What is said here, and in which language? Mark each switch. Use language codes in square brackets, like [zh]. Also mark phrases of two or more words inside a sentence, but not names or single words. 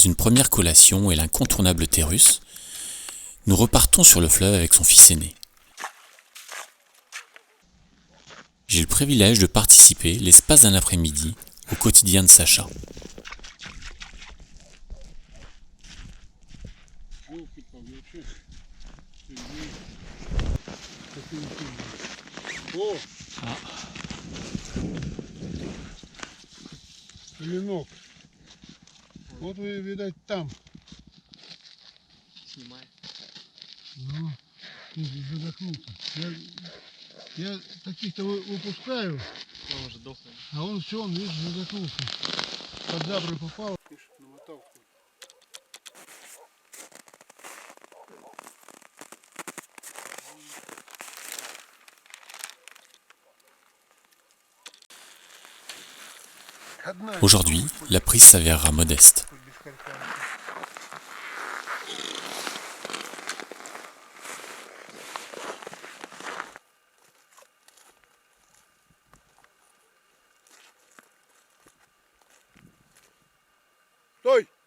[fr] une première collation et l'incontournable thé russe, nous repartons sur le fleuve avec son fils aîné. J'ai le privilège de participer, l'espace d'un après-midi, au quotidien de Sacha. [ru] Клинок. Вот вы, видать, там. Снимай. Ну, задохнулся. Я таких-то выпускаю, Он уже дохлый. а он все, он, видишь, задохнулся. Под зябры попал. Намотал. [fr] Aujourd'hui, la prise s'avérera modeste. [ru] Стой!